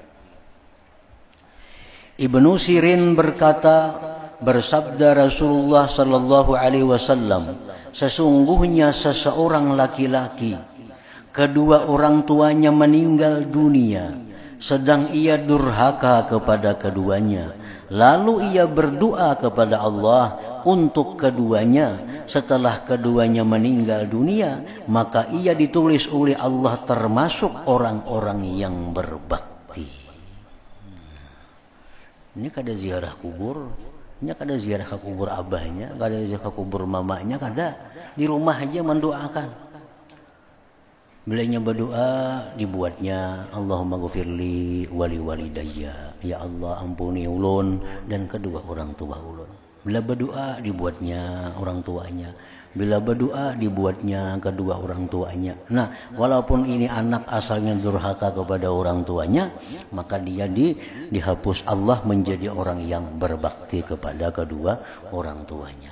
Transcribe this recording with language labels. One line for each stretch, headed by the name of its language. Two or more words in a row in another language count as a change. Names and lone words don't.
Indonesian: Ibnu Sirin berkata, bersabda Rasulullah
Arabic: صلى الله عليه وسلم,
Indonesian: sesungguhnya seseorang laki-laki kedua orang tuanya meninggal dunia sedang ia durhaka kepada keduanya, lalu ia berdoa kepada Allah untuk keduanya. Setelah keduanya meninggal dunia, maka ia ditulis oleh Allah termasuk orang-orang yang berbakti.
Banjar: Ini kada ziarah kubur, ini kada ziarah ke kubur abahnya, kada ziarah ke kubur mamanya, kada.
Indonesian: Di rumah aja mendoakan.
Banjar: Bilanya berdoa, dibuatnya
Arabic: اللهم اغفر لي ولوالدي,
Banjar: ya Allah ampuni ulun dan kedua orang tua ulun. Bila berdoa dibuatnya orang tuanya. Bila berdoa dibuatnya kedua orang tuanya.
Indonesian: Nah, walaupun ini anak asalnya durhaka kepada orang tuanya, maka dia dihapus Allah menjadi orang yang berbakti kepada kedua orang tuanya.